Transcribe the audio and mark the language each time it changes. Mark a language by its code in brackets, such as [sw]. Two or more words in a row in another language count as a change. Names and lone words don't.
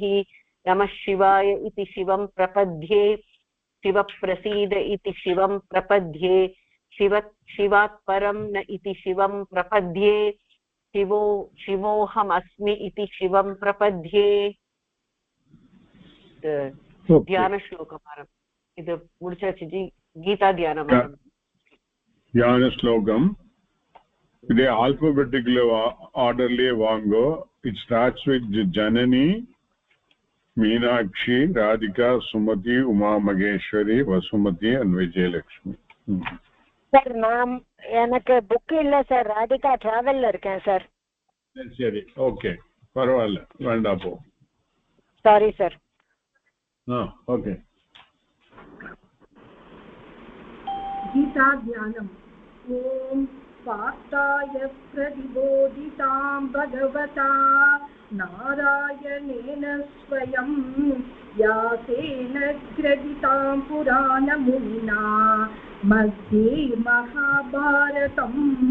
[sa] नमः शिवाय इति शिवं प्रपद्ये शिवप्रसीद इति शिवं प्रपद्ये शिवात् परं न इति शिवं प्रपद्ये शिवोऽहमस्मि इति शिवं प्रपद्ये। ध्यान श्लोकम् [ta] இது முடிச்சாச்சு ஜி. கீதா தியானம் தியான ஸ்லோகம் இதே [en] alphabetical orderlaye [ta] வாங்கோ. [en] it starts with Janani, Meenakshi, Radhika, Sumathi, Uma Maheswari, Vasumathi and Vijayalakshmi. [ta] சார் நான் எனக்கு புக் இல்ல சார், ராதிகா டிராவல்ல இருக்கேன் சார். சரி ஓகே பரவாயில்ல வேண்டாம் போ. [en] sorry sir. ஓகே. [sa] गीता ध्यानम्। ॐ पार्थाय प्रतिबोधितां भगवता नारायणेन स्वयं व्यासेन ग्रथितां पुराणमुनिना मध्ये महाभारतम्